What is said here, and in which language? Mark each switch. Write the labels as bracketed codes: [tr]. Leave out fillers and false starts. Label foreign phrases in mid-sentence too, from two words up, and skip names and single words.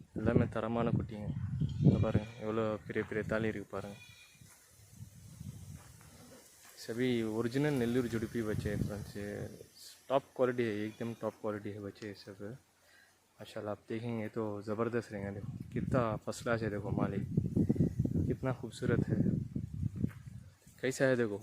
[ta] எல்லாமே தரமான குட்டிங்க. இங்கே பாருங்கள் எவ்வளோ பெரிய பெரிய தாலி இருக்குது பாருங்கள். [hi] सभी ओरिजिनल नेल्लूर जुड़पी बच्चे हैं फ्रेंड्स, ये [en] top quality [hi] है, एकदम [en] top quality [hi] है बच्चे सब माशाल्लाह। आप देखेंगे तो ज़बरदस्त रहेंगे। देखो कितना [en] first class [hi] है, देखो माली कितना खूबसूरत है, कैसा है देखो।